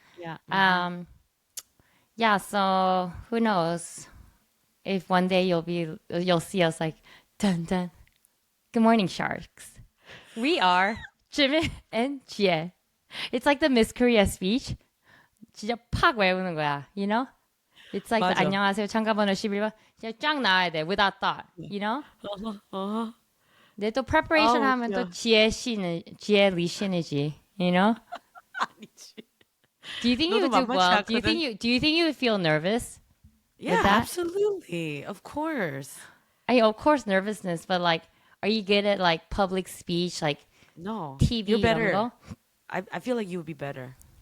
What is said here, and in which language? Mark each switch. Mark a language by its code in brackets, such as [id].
[en] Yeah. Yeah, so who knows if one day you'll see us like dun dun. Good morning, sharks. We are Jimin and Jihye. It's like the Miss Korea speech. [ko] 진짜 팍 외우는 거야, [en] you know? It's like the [ko] 맞아. 안녕하세요 참가번호 11번 진짜 쫙 나와야 돼 [en] without thought, you know? [ko] 근데 또 preparation 하면 또 지혜 리 씨는지, [en] you know? [ko] 아니지. [en] Do you think you would do well? Do you think you would feel nervous? Yeah, that? absolutely. Of course. Of course nervousness, but like are you good at like public speech, like No. TV You're better. [ko] 이런 거? [en] I feel like you would be better.